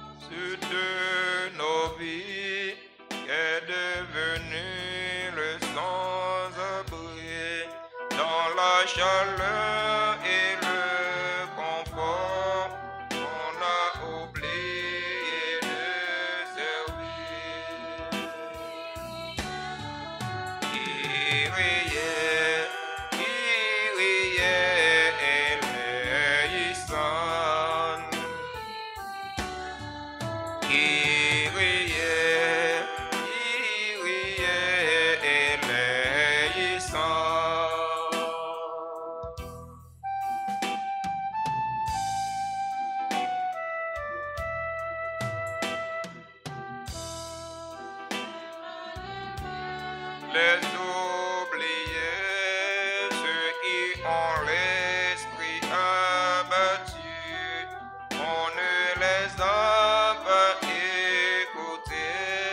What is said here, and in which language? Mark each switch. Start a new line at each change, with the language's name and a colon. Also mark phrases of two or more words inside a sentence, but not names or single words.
French: de nos vies est devenu le sans-abri dans la chaleur et le confort. On a oublié de servir.
Greek: Κύριε, Κύριε ἐλέησον. Κύριε, Κύριε ἐλέησον.
French: Les oubliés, ceux qui ont l'esprit abattu, on ne les a pas écoutés.